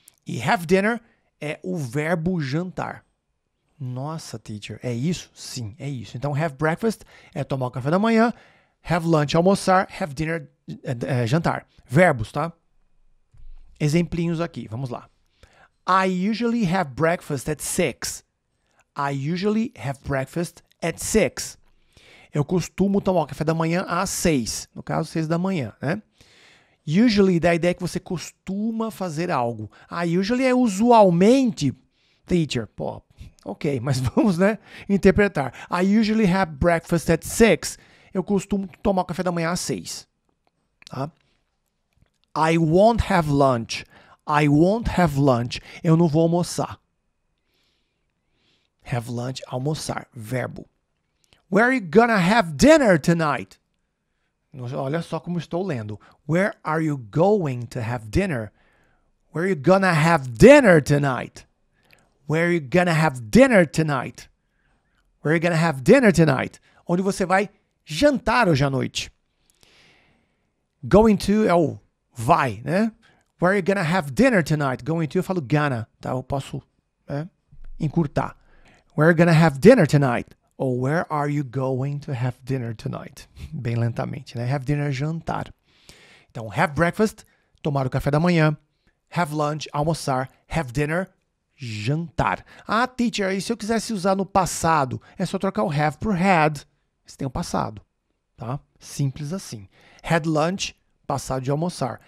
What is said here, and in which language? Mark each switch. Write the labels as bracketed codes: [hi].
[pt] E have dinner é o verbo jantar. Nossa, teacher, é isso? Sim, é isso. Então, have breakfast é tomar o café da manhã, have lunch, almoçar, have dinner, jantar. Verbos, tá? Exemplinhos aqui, vamos lá. [en] I usually have breakfast at 6. I usually have breakfast at 6. [pt] Eu costumo tomar o café da manhã às 6. No caso, 6 da manhã, né? Usually dá a ideia que você costuma fazer algo. Usually é usualmente, teacher. Pô, ok, mas vamos, né, interpretar. [en] I usually have breakfast at 6. [pt] Eu costumo tomar o café da manhã às 6. [en] Tá? I won't have lunch. I won't have lunch. [pt] Eu não vou almoçar. Have lunch, almoçar, verbo. [en] Where are you gonna have dinner tonight? [pt] Olha só como estou lendo. [en] Where are you going to have dinner? Where are you gonna have dinner tonight? Where are you gonna have dinner tonight? Where are you gonna have dinner tonight? [pt] Onde você vai jantar hoje à noite. Going to é o vai, né? [en] Where are you gonna have dinner tonight? [pt] Going to, eu falo gonna, tá? Eu posso encurtar. [en] Where are you gonna have dinner tonight? Ou where are you going to have dinner tonight? [pt] Bem lentamente, né? Have dinner, jantar. Então, have breakfast, tomar o café da manhã. Have lunch, almoçar. Have dinner, jantar. Ah, teacher, e se eu quisesse usar no passado? É só trocar o have por had. Você tem o passado, tá? Simples assim. Had lunch, passado de almoçar.